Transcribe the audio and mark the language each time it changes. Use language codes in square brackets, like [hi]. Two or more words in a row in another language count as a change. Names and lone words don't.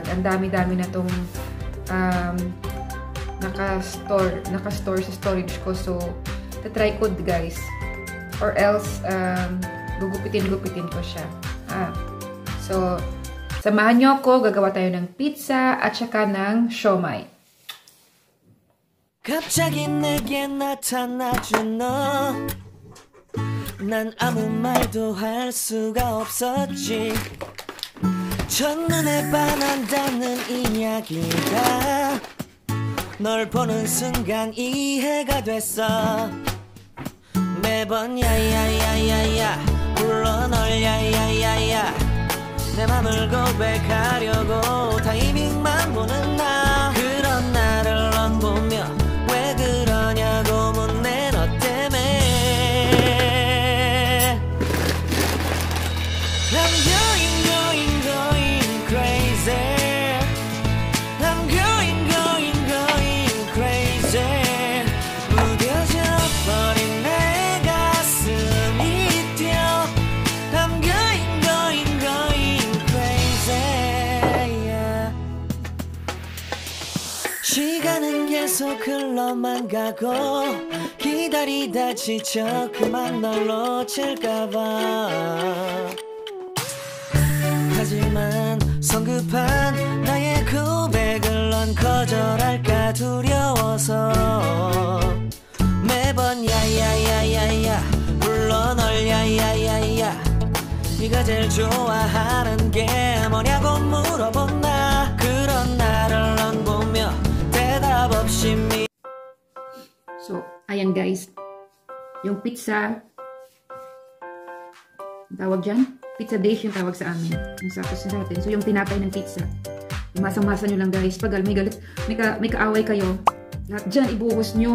[tl] Ang dami-dami na tong naka-store sa storage ko. So, tatry ko guys. Or else, gugupitin ko siya. So, samahan nyo ako. Gagawa tayo ng pizza at saka ng siomai. [ko] 갑자기 내게 나타나준 너 난 아무 말도 할 수가 없었지. 첫눈에 반한다는 이야기가 널 보는 순간 이해가 됐어. 매번 야야야야야 불러 널 야야야야 내 맘을 고백하려고 타이밍만 보는 나. 그런 나를 넌 보며 왜 그러냐고 묻네 너 때문에. [en] I'm going crazy. I'm going crazy. [ko] 무뎌져 버린 내 가슴이 뛰어. [en] I'm going crazy. Yeah. [ko] 시간은 계속 흘러만 가고 기다리다 지쳐 그만 널 놓칠까봐. 하지만 성급한 나의 고백을 넌 거절할까 두려워서 매번 야야야야야 불러 널 야야야야 네가 제일 좋아하는 게 뭐냐고 물어본 나. 그런 나를 넌 보며 대답 없이 [tl] So, ayan guys. Yung pizza, tawag dyan? [en] Pizza dish [tl] yung tawag sa amin. Yung sapos sa atin. So, yung tinapay ng pizza. Masang-masa nyo lang guys. Pag may galit, may kaaway kayo, lahat dyan ibuhos nyo.